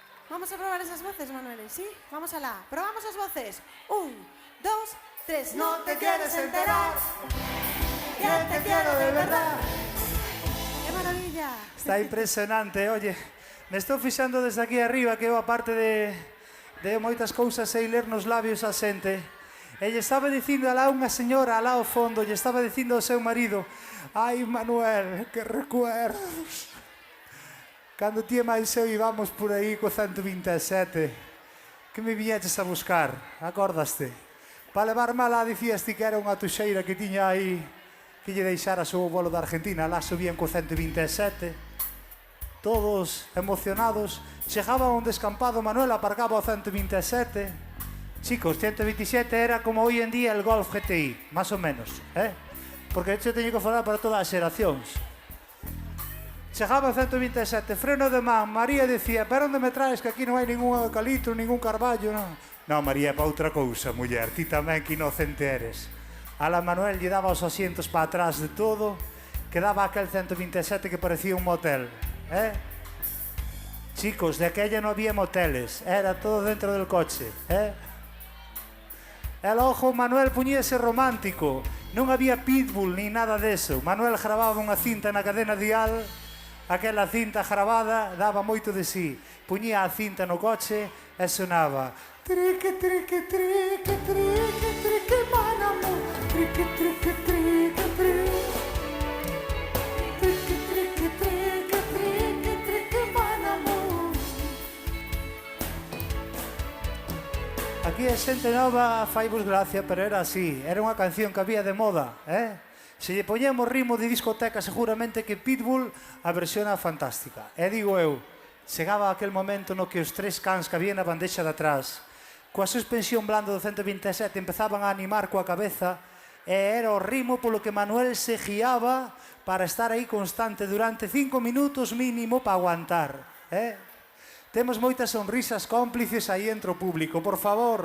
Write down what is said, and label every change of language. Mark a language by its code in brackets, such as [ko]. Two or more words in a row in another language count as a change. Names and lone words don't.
[es] Vamos a probar esas voces, Manuel, ¿sí? [gl] Vamos alá. Probamos as voces. 1, 2, 3. [es] No te quieres enterar que te quiero de verdad. ¡Qué maravilla! Está impresionante, oye. [gl] Me estou fixando desde aquí arriba que eu, aparte de moitas cousas, sei ler nos labios a xente. E lle estaba dicindo alá unha señora alá ao fondo, lle estaba dicindo ao seu marido: ai, Manuel, que recuerdos. Cando ti e máis eu íbamos por aí co 127, que me viñeches a buscar, acordaste? Para levarme alá dicías ti que era unha tuxeira que tiña aí, que lle deixara o bolo da Argentina. Alá subían co 127, todos emocionados. Chegaba un descampado, Manuel aparcaba o 127. [es] Chicos, 127 era como hoy en día el Golf GTI, más o menos, porque yo [gl] teño que falar para todas as xeracións. Chegaba o 127, freno de man. María decía: pero onde me traes, que aquí non hai ningún eucalipto, ningún carballo, non? Non, María, para outra cousa, muller, ti tamén que inocente eres. A la Manuel lle daba os asientos para atrás de todo, quedaba aquel 127 que parecía un motel, Chicos, de aquella non había moteles, era todo dentro [es] del coche, El ojo, [gl] Manuel puñese romántico. Non había pitbull ni nada deso. Manuel grababa unha cinta na cadena dial. Aquela cinta grabada daba moito de sí. Puñía a cinta no coche e sonaba: trique, trique, trique, trique, trique, manamo. Trique, trique, trique, trique. Trique, trique, trique, trique, trique, manamo. Aquí a xente nova faivos gracia, pero era así. Era unha canción que había de moda, Se lle poñemos ritmo de discoteca, seguramente que Pitbull a versión era fantástica. E digo eu, chegaba aquel momento no que os tres cans que había na bandexa de atrás, coa suspensión blanda do 127, empezaban a animar coa cabeza, e era o ritmo polo que Manuel se guiaba para estar aí constante durante 5 minutos mínimo para aguantar, Temos moitas sonrisas cómplices aí entre o público, por favor.